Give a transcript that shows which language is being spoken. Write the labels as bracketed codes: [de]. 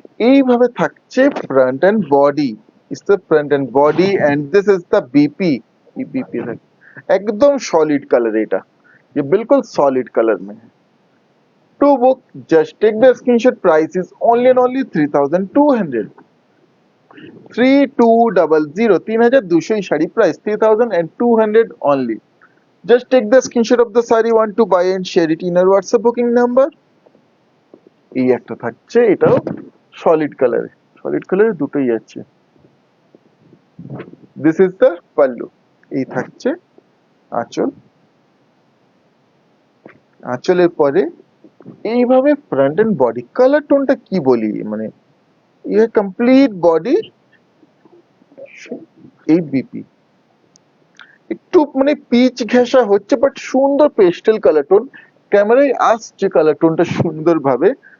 [bn] এইভাবে থাকছে front end body, is the front end body and this is the BP. [hi] ये BP है एकदम सॉलिड कलर [bn] এটা, [hi] ये बिल्कुल सॉलिड कलर में है। [en] To book just take the screenshot, price is only and only 3200। [bn] 3200 3200 sari price 3200 only। [en] Just take the screenshot of the saree want to buy and share it in our WhatsApp booking number। [bn] এই একটা থাকছে, এটাও solid কালারে, solid কালারে দুটোই আছে। This is the pallu. এই থাকছে আঁচল, আঁচলের পরে এইভাবে ফ্রন্ট এন্ড বডি কালার টোনটা কি বলি, মানে ইয়ে কমপ্লিট বডি এই বিপি একটু মানে পিচ ঘেঁষা হচ্ছে বাট সুন্দর পেস্টেল কালার টোন, ক্যামেরায় আসছে কালার টোনটা সুন্দর ভাবে।